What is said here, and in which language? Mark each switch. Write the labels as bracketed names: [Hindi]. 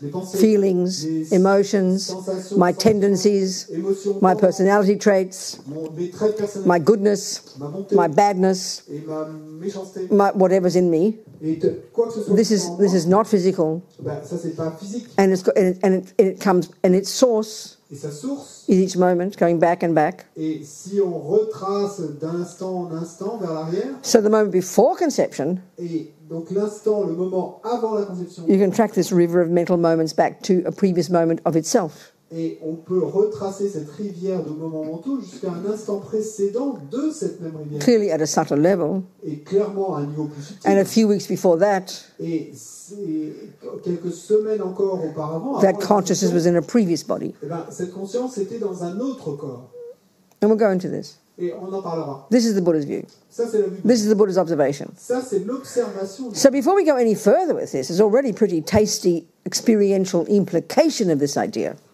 [French] les pensées, [English] feelings, [French] les [English] emotions, sensations, my tendencies, [French] émotions, [English] my personality traits, [French] mes traits de personnalité, [English] my goodness, [French] ma bonté, [English] my badness, [French] et ma méchanceté, [English] whatever's in me. [French] Et quoi que ce soit [English] this is not physical. [French] Ben, ça c'est pas physique. [English] And it comes, and its source [French] et sa source [English] is each moment going back and back. [French] Et si on retrace d'instant en instant vers l'arrière. [English] So the moment before conception. [French] Et donc l'instant, le moment avant la conception. [English] You can track this river of mental moments back to a previous moment of itself. [French] Et on peut retracer cette rivière de moments mentaux jusqu'à un instant précédent de cette même rivière. [English] Clearly at a subtle level. [French] Et clairement à un niveau plus subtil. [English] And a few weeks before that. [French] Et quelques semaines encore auparavant. [English] That consciousness was in a previous body. [French] Eh ben, cette conscience était dans un autre corps. [English] And we'll go into this. [French] Et on en parlera. [English] This is the Buddha's view. [French] Ça, c'est la vue. [English] This is the Buddha's observation. [French] Ça, c'est l'observation. [English] So before we go any further with this, there's already pretty tasty experiential implication of this idea.